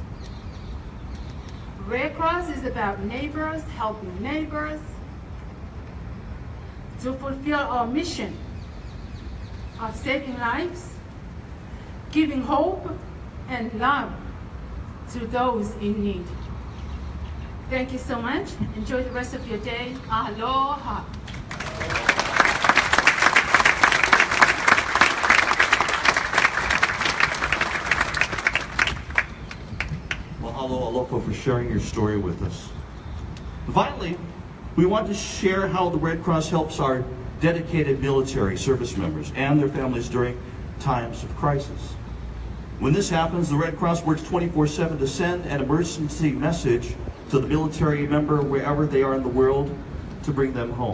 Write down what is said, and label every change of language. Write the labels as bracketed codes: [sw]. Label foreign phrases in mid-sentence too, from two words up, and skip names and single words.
[en] Red Cross is about neighbors helping neighbors to fulfill our mission of saving lives, giving hope and love to those in need. Thank you so much. Enjoy the rest of your day. Aloha. [haw] Mahalo, aloha, [en] for sharing your story with us. Finally, we want to share how the Red Cross helps our dedicated military service members and their families during times of crisis. When this happens, the Red Cross works 24/7 to send an emergency message to the military member wherever they are in the world to bring them home.